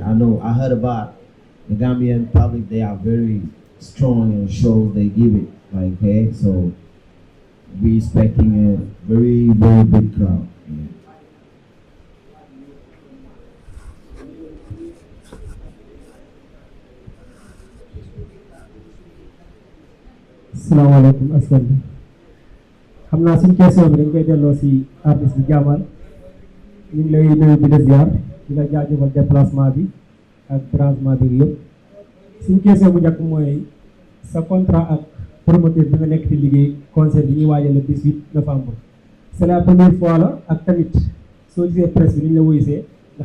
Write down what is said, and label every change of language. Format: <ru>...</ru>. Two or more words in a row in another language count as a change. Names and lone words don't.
<en>I know, I heard about the Gambian public, they are very strong in shows they give it, like, hey, so we expecting a very big crowd. Yeah.</en> <wo>Assalamualaikum askan bi xam naa suñ question bi dañ koy delloo si artiste bi JAHMAN ñu ngi lay nuyu di la ziar di la jaajëfal déplacement bi ak branchement bi yëpp suñ question bu njëkk mooy sa contrat ak promoteur bi nga nekk di liggéey concert bi ñuy waajal</wo> <fr>le 18 novembre c'est la première fois</fr> <wo>la ak tamit soo gisee presse bi ni ñu la woysee nga</wo>